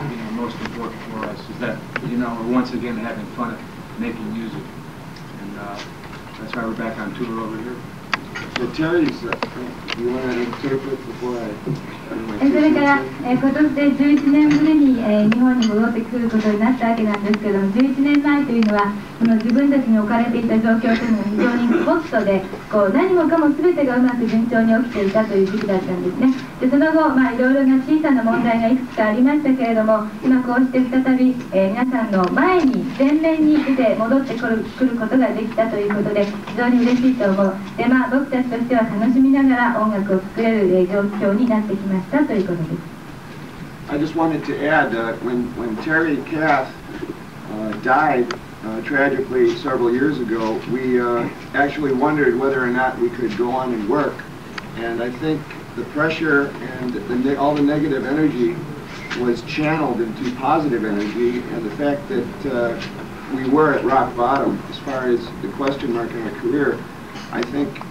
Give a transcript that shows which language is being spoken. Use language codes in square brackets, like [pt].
[en] most important for us is that, we're once again having fun at making music, and that's why we're back on tour over here. So Terry's, you want to interpret before I? [ja] それから今年で11年ぶりに日本に戻ってくることになったわけなんですけども、11年前というのはその自分たちに置かれていた状況というのは非常にホットで、何もかも全てがうまく順調に起きていたという時期だったんですね。でその後、いろいろな小さな問題がいくつかありましたけれども、今こうして再び、皆さんの前に前面に出て戻ってくることができたということで非常に嬉しいと思う。で僕たちとしては楽しみながら音楽を作れる状況になってきましたということです。 [en] I just wanted to add, when Terry Kath died tragically several years ago, we actually wondered whether or not we could go on and work. And I think the pressure and all the negative energy was channeled into positive energy, and the fact that we were at rock bottom as far as the question mark in our career, I think